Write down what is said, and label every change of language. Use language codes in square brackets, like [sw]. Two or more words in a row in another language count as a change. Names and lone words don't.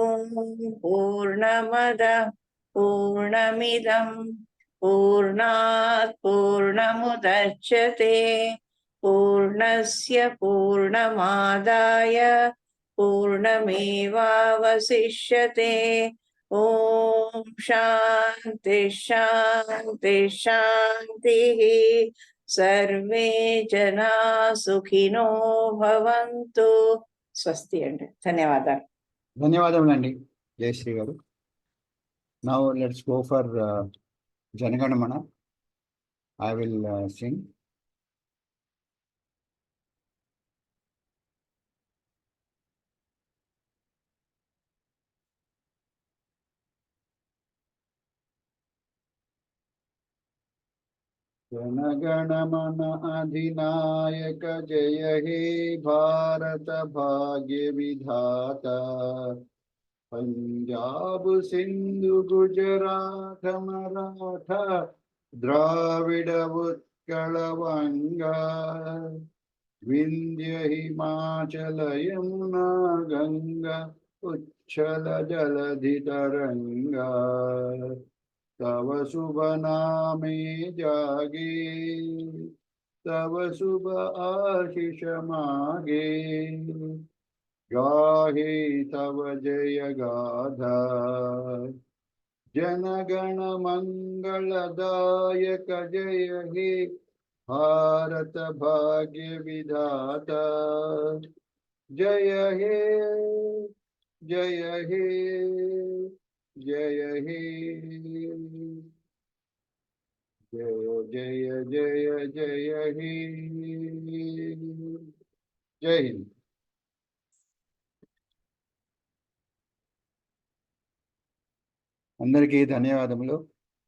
[sa] पूर्णमदः पूर्णमिदं पूर्णात् पूर्णमुदच्यते पूर्णस्य पूर्णमादाय पूर्णमेवावशिष्यते ॐ शान्ति शान्ति शान्तिः सर्वे जना सुखिनो भवन्तु स्वस्ति [te] अंడి ధన్యవాదాలు ధన్యవాదములండి జయశ్రీ గారు. [en] Now let's go for Janaganamana. I will sing. [bn] জনগণমন অধিনায়ক জয় হে ভারত ভাগ্য বিধাতা পাঞ্জাব সিন্ধু গুজরাট মরাঠা দ্রাবিড় উৎকল বঙ্গ বিন্ধ্য হিমাচল যমুনা গঙ্গা উচ্ছল জলধি তরঙ্গ তব শুভ নামে জাগে তব শুভ আশিস মাগে গাহে তব জয় গাথা জনগণ মঙ্গলদায়ক জয় হে ভারত ভাগ্য বিধাতা জয় হে জয় হে জয় হে জয় জয় জয় হে জয় হিন্দ. [te] అందరికీ ధన్యవాదములు.